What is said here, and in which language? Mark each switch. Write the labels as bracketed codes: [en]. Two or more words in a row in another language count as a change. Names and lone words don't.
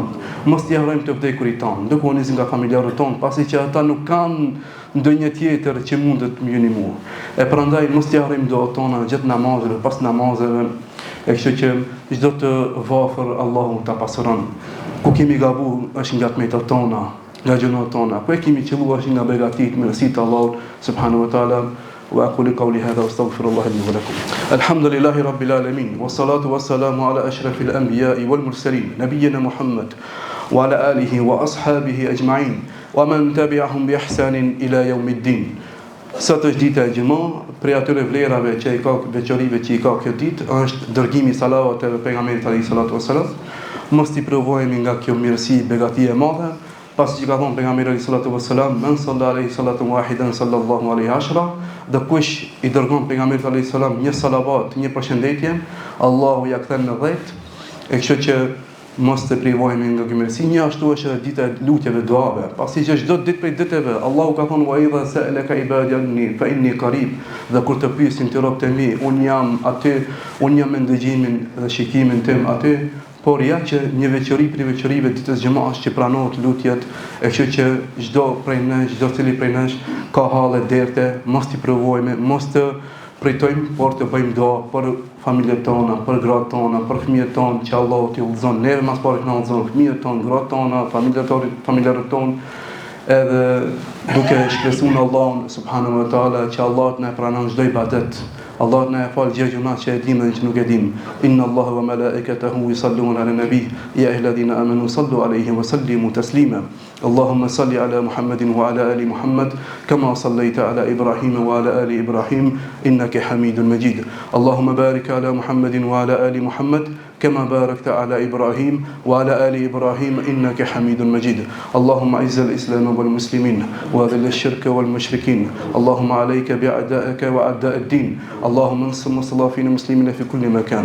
[sq] Mos t'i harrojmë të vdekurit tonë, ndërkohë nisim nga familjarët tonë, pasi që ata nuk kanë ndonjë tjetër që mundet më jeni mua. E prandaj mos t'i harrojmë doat tona gjatë namazeve, pas namazeve, e kështu që çdo të vafër Allahu ta pasuron. Ku kemi gabu është nga tmetat tona, nga gjunat tona, ku e kemi qelluar është nga begatit, mirësitë Allahut [ar] سبحانه وتعالى. وأقول قولي هذا واستغفر الله لي ولكم. الحمد لله رب العالمين والصلاة والسلام على أشرف الأنبياء والمرسلين نبينا محمد وعلى آله وأصحابه أجمعين ومن تبعهم بإحسان إلى يوم الدين. [sq] Sot është dita e gjumah, prej atyre vlerave që i ka, veçorive që i ka kjo ditë, është dërgimi salavateve pejgamberit [ar] عليه الصلاة والسلام. [sq] Mos t'i provojmë nga kjo mirësi, begati e madhe, pasi që ka thonë pejgamberi [ar] عليه الصلاة والسلام, من صلى عليه صلاة واحدة صلى الله عليه عشرا, [sq] dhe kush i dërgon pejgamberit [ar] عليه السلام [sq] një salavat, një përshëndetje, Allahu ja kthen në 10. E kështu që mos të privojmë nga ky mirësi. Një ashtu është edhe dita e lutjeve, duave. Pasi që çdo ditë prej ditëve Allahu ka thënë [ar] وإذا سألك عبادي عني فإني قريب, [sq] dhe kur të pyesin ti robët e mi, un jam aty, un jam me ndëgjimin dhe shikimin tim aty. Por ja që një veçori për veçorive ditës xhumas që pranohet lutjet, e kështu që çdo prej nesh, çdo cili prej nesh ka halle derte, mos t'i provojmë, mos të pritojmë, por të bëjmë dua për familjet tona, për gratë tona, për fëmijët tonë, që Allahu t'i udhëzon neve mas pari të na udhëzon fëmijët tonë, gratë tona, familjarët tonë, edhe duke shpresuar në Allahun [ar] سبحانه وتعالى [sq] që Allah të na pranon çdo ibadet. Allah na fal gjë gjuna që e dim dhe që nuk e dim. [ar] إن الله وملائكته يصلون على النبي يا أيها الذين آمنوا صلوا عليه وسلموا تسليما. اللهم صل على محمد وعلى آل محمد كما صليت على إبراهيم وعلى آل إبراهيم إنك حميد مجيد. اللهم بارك على محمد وعلى آل محمد كما باركت على إبراهيم وعلى آل إبراهيم إنك حميد مجيد. اللهم أعز الإسلام والمسلمين وأذل الشرك والمشركين. اللهم عليك بأعدائك وأعداء الدين. اللهم انصر مستضعفين المسلمين في كل مكان.